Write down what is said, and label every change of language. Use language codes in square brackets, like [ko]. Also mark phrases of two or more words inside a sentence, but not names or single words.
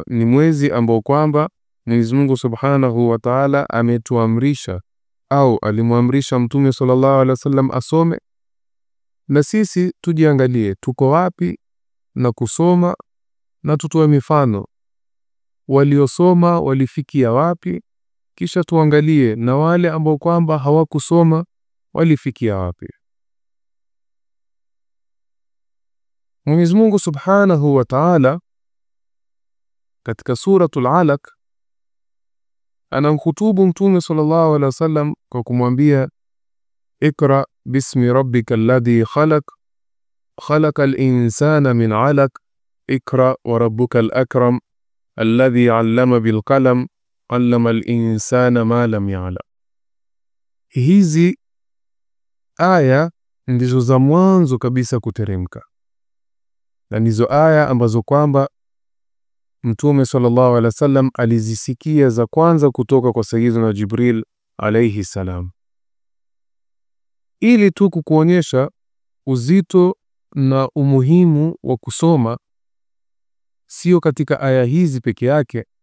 [sw] ni mwezi ambao kwamba Mwenyezi Mungu [ar] سبحانه وتعالى [sw] ametuamrisha au alimwamrisha Mtume [ar] صلى الله عليه وسلم [sw] asome, na sisi tujiangalie tuko wapi na kusoma, na tutoe mifano waliosoma walifikia wapi, kisha tuangalie na wale ambao kwamba hawakusoma walifikia wapi. Mwenyezi Mungu [ar] سبحانه وتعالى [sw] katika [ar] سورة العلق [sw] anamkhutubu Mtume [ar] صلى الله عليه وسلم [sw] kwa kumwambia [ar] اقرأ باسم ربك الذي خلق خلق الإنسان من علق اقرأ وربك الأكرم الذي علم بالقلم علم الإنسان ما لم يعلم. [sw] Hizi aya ndizo za mwanzo kabisa kuteremka, na ndizo aya ambazo kwamba Mtume [ar] صلى الله عليه وسلم [sw] alizisikia za kwanza kutoka kwa [ar] سيدنا جبريل عليه السلام, [sw] ili tu kukuonyesha uzito na umuhimu wa kusoma, sio katika aya hizi peke yake.